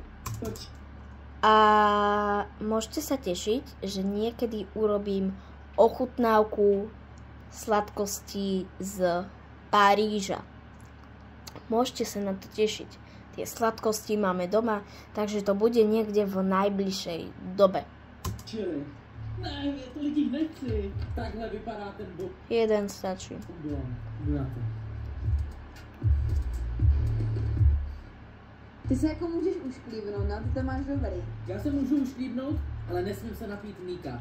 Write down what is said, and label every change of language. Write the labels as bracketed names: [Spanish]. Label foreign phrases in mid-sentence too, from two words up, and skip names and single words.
[Slovak] A môžete sa tešiť, že niekedy urobím ochutnávku sladkostí z Paríža. Môžete sa na to tešiť. Tie sladkosti máme doma, takže to bude niekde v najbližšej dobe. [Czech] Čili. Ne, já to lidí nechci. Takhle vypadá ten bombon. Jeden stačí. Jdu na to. Ty se jako můžeš ušklíbnout, no, ty to máš dobrý. Já se můžu ušklíbnout, ale nesmím se napít mlíka.